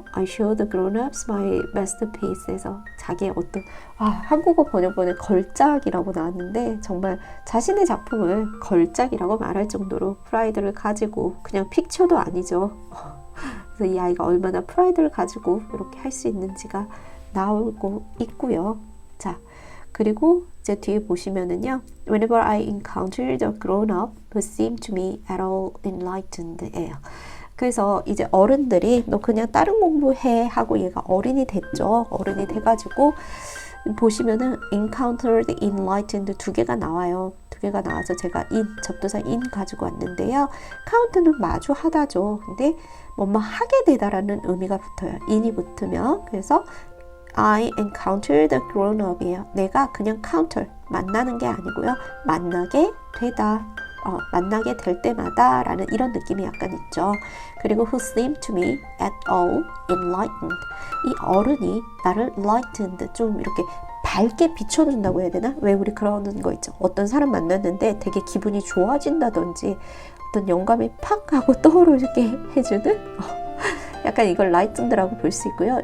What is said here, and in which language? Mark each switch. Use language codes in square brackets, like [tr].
[en] I show the grown-ups my masterpiece [ko] 에서 자기의 어떤 한국어 번역본에 걸작이라고 나왔는데, 정말 자신의 작품을 걸작이라고 말할 정도로 프라이드를 가지고, 그냥 픽처도 아니죠. 그래서 이 아이가 얼마나 프라이드를 가지고 이렇게 할 수 있는지가 나오고 있고요. 자, 그리고 이제 뒤에 보시면은요, [en] Whenever I encountered a grown-up who seemed to me at all enlightened [ko] 예요. 그래서 이제 어른들이 너 그냥 다른 공부해 하고 얘가 어른이 됐죠. 어른이 돼가지고 보시면은 encountered, enlightened 두 개가 나와요. 두 개가 나와서 제가 접두사 in 가지고 왔는데요. count는 마주하다죠. 근데 뭐뭐 하게 되다라는 의미가 붙어요. in이 붙으면. 그래서 [en] I encountered the grown-up이에요. [ko] 내가 그냥 counter, 만나는 게 아니고요. 만나게 되다. 만나게 될 때마다 라는 이런 느낌이 약간 있죠. [en] 그리고 who seemed to me at all enlightened. [ko] 이 어른이 나를 enlightened, 좀 이렇게 밝게 비춰준다고 해야 되나? 왜 우리 그러는 거 있죠. 어떤 사람 만났는데 되게 기분이 좋아진다든지 어떤 영감이 팍 하고 떠오르게 해주는 약간 이걸 라이튼드라고 볼 수 있고요.